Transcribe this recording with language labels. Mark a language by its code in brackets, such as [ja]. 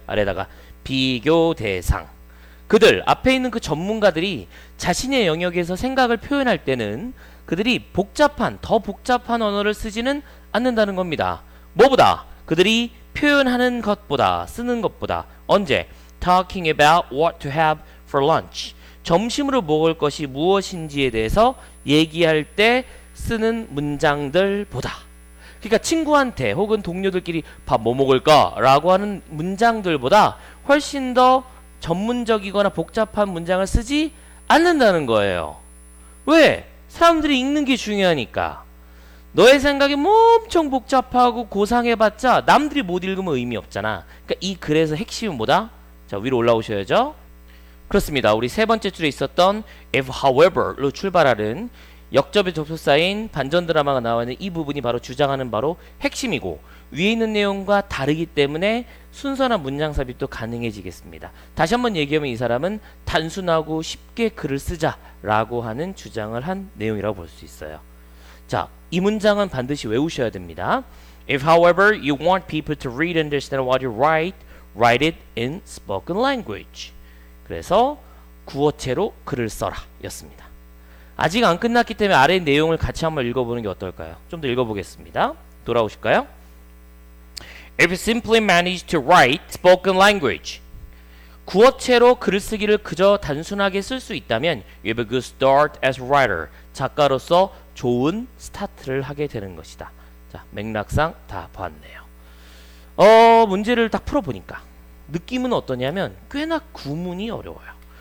[ko] 아래다가 비교 대상. 그들 앞에 있는 그 전문가들이 자신의 영역에서 생각을 표현할 때는 그들이 더 복잡한 언어를 쓰지는 않는다는 겁니다. 뭐보다? 그들이 표현하는 것보다, 쓰는 것보다. 언제? [en] Talking about what to have for lunch. [ko] 점심으로 먹을 것이 무엇인지에 대해서 얘기할 때 쓰는 문장들보다. 그러니까 친구한테 혹은 동료들끼리 밥 뭐 먹을까? 라고 하는 문장들보다 훨씬 더 전문적이거나 복잡한 문장을 쓰지 않는다는 거예요. 왜? 사람들이 읽는 게 중요하니까. 너의 생각이 뭐 엄청 복잡하고 고상해봤자 남들이 못 읽으면 의미 없잖아. 그러니까 이 글에서 핵심은 뭐다? 자, 위로 올라오셔야죠. 그렇습니다. 우리 세 번째 줄에 있었던 if however로 출발하는 역접의 접속사인 반전 드라마가 나와 있는 이 부분이 바로 주장하는 바로 핵심이고 위에 있는 내용과 다르기 때문에 순서나 문장 삽입도 가능해지겠습니다. 다시 한번 얘기하면 이 사람은 단순하고 쉽게 글을 쓰자라고 하는 주장을 한 내용이라고 볼 수 있어요. 자, 이 문장은 반드시 외우셔야 됩니다. [en] If however you want people to read and understand what you write, write it in spoken language. [ko] 그래서 구어체로 글을 써라 였습니다. 아직 안 끝났기 때문에 아래 내용을 같이 한번 읽어보는 게 어떨까요? 좀 더 읽어보겠습니다. 돌아오실까요? [en] If you simply manage to write spoken language. [ko] 구어체로 글을 쓰기를 그저 단순하게 쓸 수 있다면 [en] you have a good start as writer. [ko] 작가로서 좋은 스타트를 하게 되는 것이다. 자, 맥락상 다 봤네요. 문제를 딱 풀어보니까 느낌은 어떠냐면 꽤나 구문이 어려워요.